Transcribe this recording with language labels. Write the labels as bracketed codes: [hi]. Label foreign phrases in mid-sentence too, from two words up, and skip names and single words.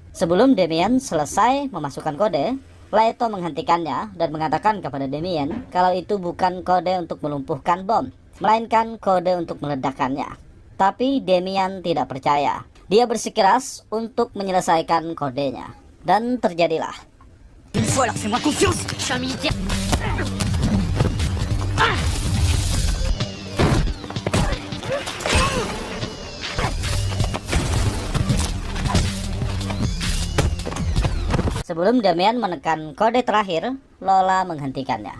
[id] Sebelum Demian selesai memasukkan kode, Laito menghentikannya dan mengatakan kepada Demian kalau itu bukan kode untuk melumpuhkan bom, melainkan kode untuk meledakkannya. Tapi Demian tidak percaya. Dia bersikeras untuk menyelesaikan kodenya. Dan terjadilah. [fr] Une fois, alors fais-moi confiance. Je suis un militaire. [id] Sebelum Demian menekan kode terakhir, Lola menghentikannya.